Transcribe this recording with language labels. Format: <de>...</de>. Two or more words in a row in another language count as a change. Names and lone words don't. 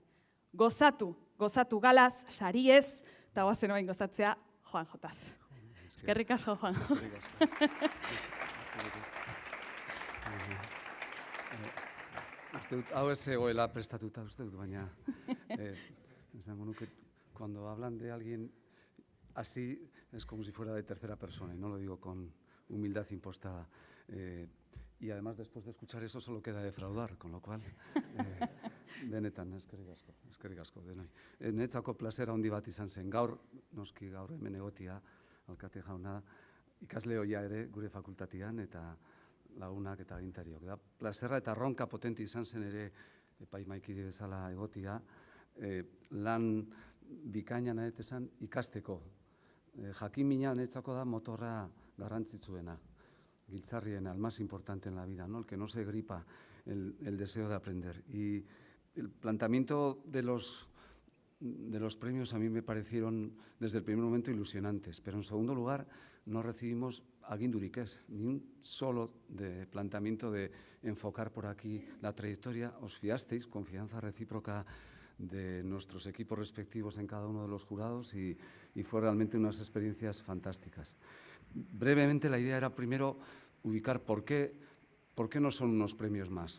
<eu>Gozatu galaz, sariez, eta goazen oain gozatzea Juanjotaz. Eskerrik asko, Juanjo. Hau ez egoela prestatuta uste dut, baina</eu> <es>cuando hablan de alguien así es como si fuera de tercera persona, y no lo digo con humildad impostada. Y además después de escuchar eso solo queda defraudar, con lo cual,</es> <eu>benetan, eskerrik asko, denoi. Netzako plazera handi bat izan zen, gaur hemen egotia, alkate jauna, ikasle ohia ere gure fakultatian eta lagunak eta agintariok. Plazerra eta ronka potente izan zen ere epaimaikide bezala egotia, lan bikaina nahet esan ikasteko. Jakimina netzako da motorra garrantzitsuena, giltzarriena,</eu> <es>el más importante en la vida, ¿no? El que no se gripa el deseo de aprender. Y el planteamiento de los premios a mí me parecieron desde el primer momento ilusionantes, pero en segundo lugar no recibimos</es> <eu>agindurik ez,</eu> <es>ni un solo de planteamiento de enfocar por aquí la trayectoria. Os fiasteis, confianza recíproca de nuestros equipos respectivos en cada uno de los jurados y fue realmente unas experiencias fantásticas. Brevemente la idea era primero ubicar por qué no son unos premios más.</es>